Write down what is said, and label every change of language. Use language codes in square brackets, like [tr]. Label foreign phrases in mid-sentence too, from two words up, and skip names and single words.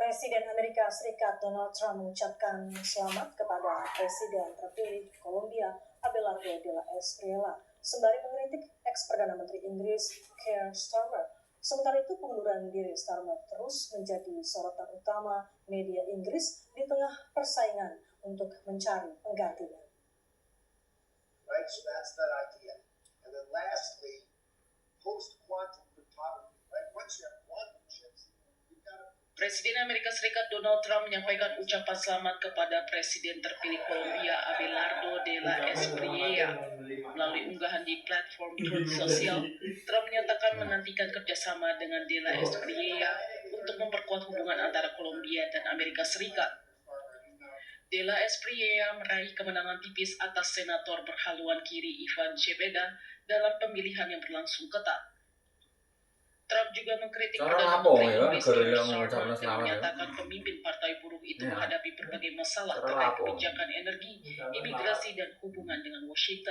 [id] Presiden Amerika Serikat Donald Trump mengucapkan selamat kepada Presiden terpilih Colombia Abelardo de la Espriella sembari mengkritik ex-Perdana Menteri Inggris Keir Starmer. Sementara itu, pengunduran diri Starmer terus menjadi sorotan utama media Inggris di tengah persaingan untuk mencari penggantinya. [en] Right, so that's that idea. And then lastly, post-quantum cryptography, right? Once you have quantum chips, you've got to... [id] Presiden Amerika Serikat Donald Trump menyampaikan ucapan selamat kepada Presiden terpilih Colombia Abelardo de la Espriella. Melalui unggahan di platform Truth Social, Trump menyatakan menantikan kerjasama dengan de la Espriella untuk memperkuat hubungan antara Colombia dan Amerika Serikat. De la Espriella meraih kemenangan tipis atas senator berhaluan kiri Ivan Cepeda dalam pemilihan yang berlangsung ketat. Trump juga mengkritik Perdana Menteri Inggris Keir Starmer dan menyatakan pemimpin partai buruh itu menghadapi berbagai masalah terkait kebijakan energi, imigrasi, dan hubungan dengan Washington.